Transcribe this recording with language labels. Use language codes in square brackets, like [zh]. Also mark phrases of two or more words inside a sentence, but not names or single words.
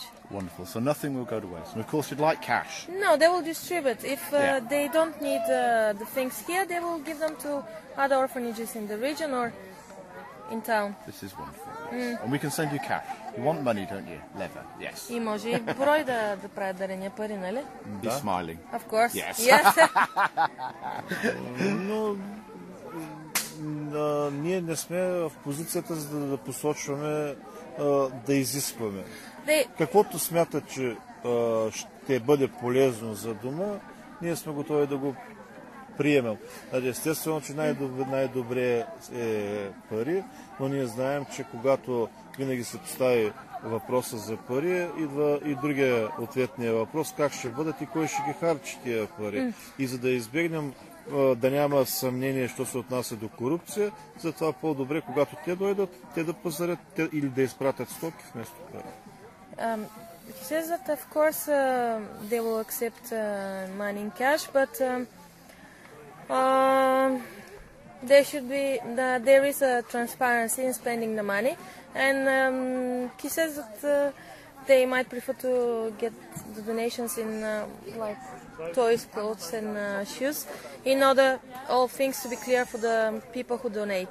[en] Wonderful. So nothing will go to waste. And of course you'd like cash. No, they will distribute. If they don't need the things here, they will give them to other orphanages in the region or in town. This is wonderful. Yes. And we can send you cash. You want money, don't you? Leather. Yes. [bg] И може и брой да правят дарения пари, нали? [en] Be smiling. Of course. Yes. [bg] Но ние не сме в позицията за да посочваме, да изискваме. Каквото смятат, че ще бъде полезно за дома, ние сме готови да го приемем. Естествено, че най-добре е пари, но ние знаем, че когато винаги се постави въпроса за пари, идва и другия ответния въпрос, как ще бъдат и кой ще ги харчи тия пари. И за да избегнем да няма съмнение, що се отнася до корупция, затова по-добре, когато те дойдат, те да пазарят или да изпратят стоки вместо пари. [en] He says that of course they will accept money in cash, but there is a transparency in spending the money, and he says that they might prefer to get the donations in like toys, clothes and shoes, in order all things to be clear for the people who donate.